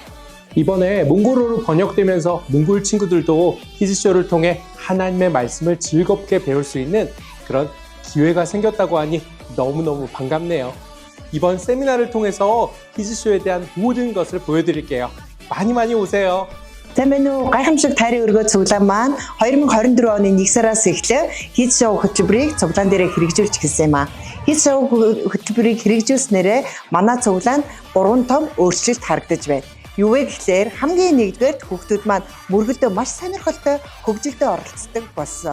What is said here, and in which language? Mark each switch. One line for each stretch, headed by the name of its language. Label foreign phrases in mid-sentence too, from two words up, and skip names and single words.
Korean: 이번에 몽골어로 번역되면서 몽골 친구들도 히즈쇼를 통해 하나님의 말씀을 즐겁게 배울 수 있는 그런 기회가 생겼다고 하니 너무너무 반갑네요. 이번 세미나를 통해서 히즈쇼에 대한 모든 것을 보여드릴게요. 많이 오세요.
Mongolian: Тэмээнүү гайхамшиг тайрын өргөө цуглаан маань 2024 оны 1 сараас эхлэн His Show хөтөлбөрийг цуглаан дээр хэрэгжүүлж эхэлсэн юм а. His Show хөтөлбөрийг хэрэгжүүлснээрээ манай цуглаанд 3 том өөрчлөлт харагдаж байна. Юу вэ гэхлээр хамгийн нэгдүгээр хүүхдүүд маань мөргөлдөө маш сонирхолтой хөгжилдөө оролцдог болсон.